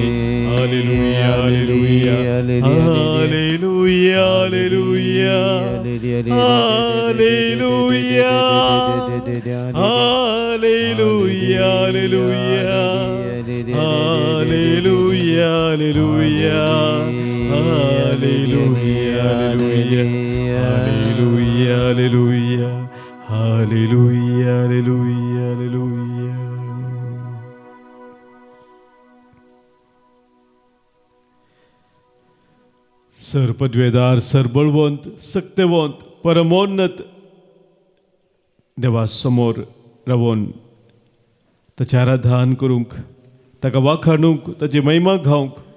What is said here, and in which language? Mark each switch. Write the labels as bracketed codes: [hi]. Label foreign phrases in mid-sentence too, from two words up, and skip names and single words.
[kn] ಹಲ್ಲೆಲೂಯಾ ಹಲ್ಲೆಲೂಯಾ ಹಲ್ಲೆಲೂಯಾ ಹಲ್ಲೆಲೂಯಾ ಹಲ್ಲೆಲೂಯಾ ಹಲ್ಲೆಲೂಯಾ ಹಲ್ಲೆಲೂಯಾ ಹಲ್ಲೆಲೂಯಾ ಹಲ್ಲೆಲೂಯಾ ಹಲ್ಲೆಲೂಯಾ ಹಲ್ಲೆಲೂಯಾ ಹಲ್ಲೆಲೂಯಾ [en] Hallelujah, hallelujah, hallelujah. [kok] सर पदवेदार, सर बळवंत, सक्तेवंत, परमोन्नत देवा समोर रावून ताचें आराधन करूंक ताका वाखाणूंक ताची महिमा गावंक